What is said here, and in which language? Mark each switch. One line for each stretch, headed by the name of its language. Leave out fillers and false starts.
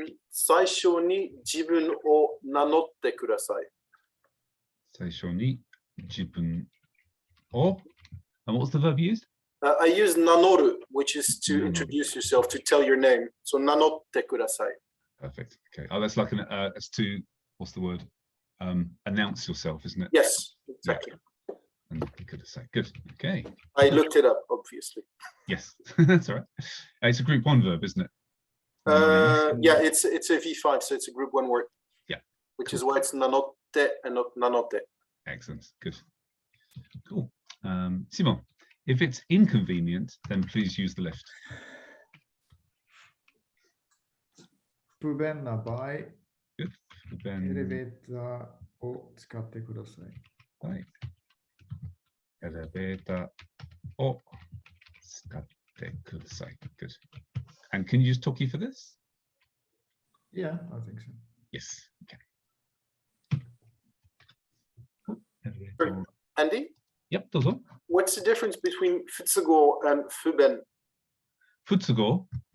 Japanese: 最初に自分を名乗ってください。最初に自分を
English: And what's the verb used? I use nanoru, which is to introduce yourself, to tell your name. So nanotte kudasai. Perfect. Okay. Oh, that's like an as to what's the word? Announce yourself, isn't it? Yes, exactly. Yeah. And kudasai. Good. Okay. I looked it up, obviously. Yes, that's all right. It's a group 1 verb, isn't it? Yeah, it's a V5, so it's a group 1 word. Yeah. Which is why it's nanotte and not nanotte. Excellent. Good. Cool. Simon, if it's inconvenient, then please use the lift.
Japanese: 不便な場合、
English: Good.
Japanese: エレベーターを使ってください。はい。エレベーターを使ってください。
English: Good. And can you use Toki for this? Yeah, I think so. Yes. Okay. Andy? Yep,
Japanese: どうぞ。
English: What's the difference between futsugo and fuben? Futsugo?